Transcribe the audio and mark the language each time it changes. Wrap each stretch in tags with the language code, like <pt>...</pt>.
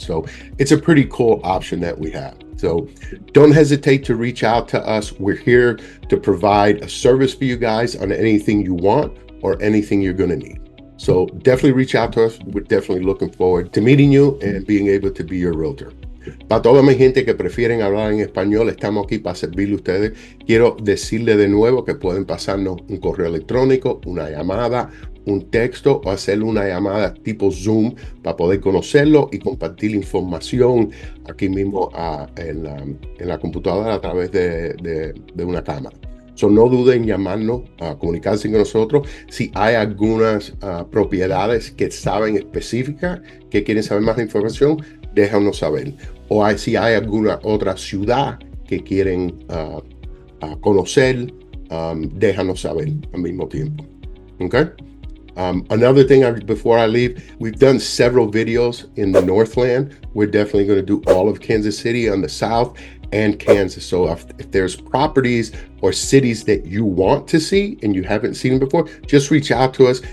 <en>So it's a pretty cool option that we have. So don't hesitate to reach out to us. We're here to provide a service for you guys on anything you want. or anything you're going to need. So definitely reach out to us. We're definitely looking forward to meeting you and being able to be your realtor.</en> <es>Para toda mi gente que prefieren hablar en español, estamos aquí para servirle a ustedes. Quiero decirle de nuevo que pueden pasarnos un correo electrónico, una llamada, un texto o hacer una llamada tipo Zoom para poder conocerlo y compartir información aquí mismo en la computadora a través de una cámara. So, no duden en llamarnos, comunicarse con nosotros. Si hay algunas propiedades que saben específicas, que quieren saber más información, déjanos saber. O si hay alguna otra ciudad que quieren conocer, déjanos saber al mismo tiempo.</es> <en>Okay? Another thing before I leave, we've done several videos in the Northland. We're definitely going to do all of Kansas City on the south and Kansas. So if there's properties or cities that you want to see and you haven't seen them before, just reach out to us.</en>